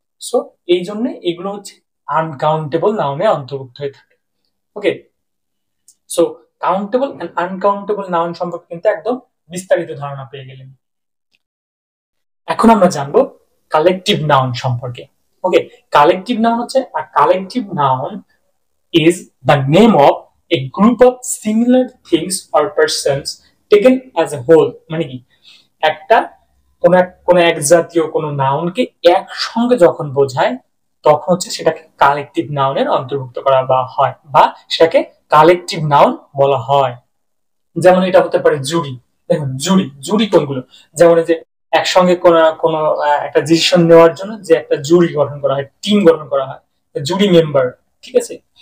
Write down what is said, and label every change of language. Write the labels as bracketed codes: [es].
[bn] So এই জন্য এগুলো হচ্ছে আনকাউন্টেবল নাউনে অন্তর্ভুক্ত হয়ে থাকে। ওকে, so countable and uncountable noun সম্পর্কে কিন্তু একদম বিস্তারিত ধারণা পেয়ে গেলেন। এখন আমরা জানবো কালেকটিভ নাউন সম্পর্কে। ওকে, কালেকটিভ নাউন হচ্ছে, [en] Collective noun is the name of a group of similar things or persons taken as a whole। [bn] মানে কি, একটা কোন এক জাতীয় কোন নাউনকে একসঙ্গে যখন বোঝায় তখন হচ্ছে সেটাকে কালেকটিভ নাউনের অন্তর্ভুক্ত করা হয় বা সেটাকে কালেকটিভ নাউন বলা হয়। যেমন এটা হতে পারে জুরি। দেখুন জুরি, জুরি কোনগুলো, যেমন এই যে একসঙ্গে কোনো একটা ডিসিশন নেওয়ার জন্য যে একটা জুরি গঠন করা হয়, টিম গঠন করা হয়, জুরি মেম্বার, ঠিক আছে।